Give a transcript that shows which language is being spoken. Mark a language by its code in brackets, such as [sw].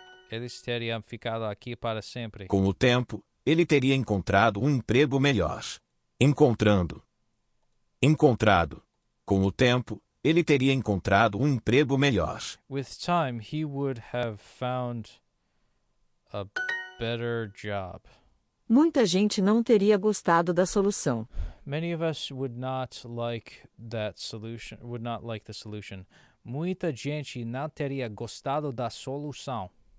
[pt] Eles teriam ficado aqui para sempre. Com o tempo, ele teria encontrado um emprego melhor. Encontrado. Com o tempo, ele teria encontrado um emprego melhor. [en] With time, he would have found a better job. [pt] Muita gente não teria gostado da solução. [en] Many of us would not like that solution. Would not like the solution. [pt] Muita gente não teria gostado da solução.